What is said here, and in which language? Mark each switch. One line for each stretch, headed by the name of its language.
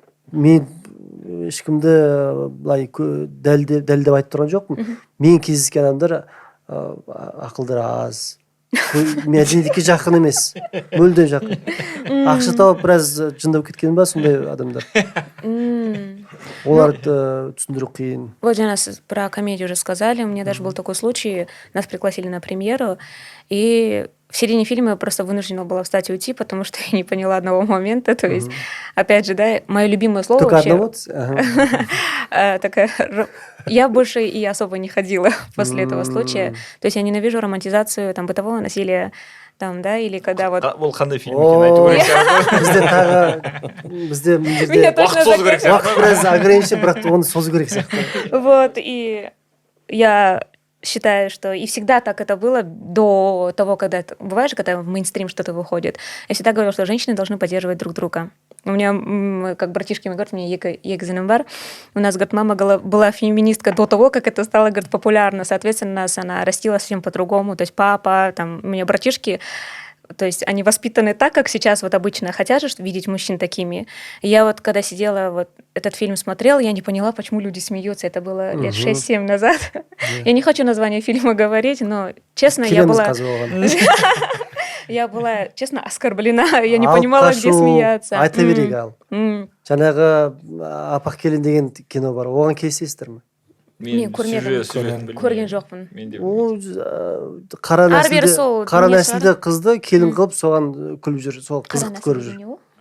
Kazakh: Мен ешкімді былай дәлдеп айтып тұрған жоқпын. Мен кездескен адамдар ақылдар аз. Мәдениетке жақын емес. Мүлдем жақын. Ақша тауып біраз жындап кеткен ба сондай адамдар. Оларды түсіндіру қиын.
Russian: Вот, Диана, про комедию уже сказали. У меня даже был такой случай. Нас пригласили на премьеру, и в середине фильма я просто вынуждена была встать и уйти, потому что я не поняла одного момента. То есть, опять же, да, мое любимое слово только вообще... Только одного? Я больше и особо не ходила после этого случая. То есть я ненавижу романтизацию там, бытового насилия, там, да, или когда вот...
Kazakh: Ол қандай фильм екен айту керек. Бізде уақыт созу керек сияқты. Уақыт біраз ограничен, бірақ оны созу керек сияқты.
Russian: Вот, и я считаю, что и всегда так это было до того, когда... Бывает же, когда в мейнстрим что-то выходит. Я всегда говорила, что женщины должны поддерживать друг друга. У меня, как братишки мне говорят, у меня Екатеринбар, у нас, говорит, мама была феминистка до того, как это стало, говорит, популярно. Соответственно, нас она растила совсем по-другому. То есть папа, там, у меня братишки, то есть они воспитаны так, как сейчас вот обычно хотят же видеть мужчин такими. И я вот, когда сидела, вот этот фильм смотрела, я не поняла, почему люди смеются. Это было лет 6-7 назад. Я не хочу название фильма говорить, но, честно, я была, честно, оскорблена. Я не понимала, где смеяться.
Kazakh: Айта берейік ал. Жаңағы Апақ келін деген кино бар. Оған келісесіздер ме? Мен көрген жоқпын. Ол қара нәсілді қызды келін қылып соған күліп жүр, сол қызықты көріп жүр.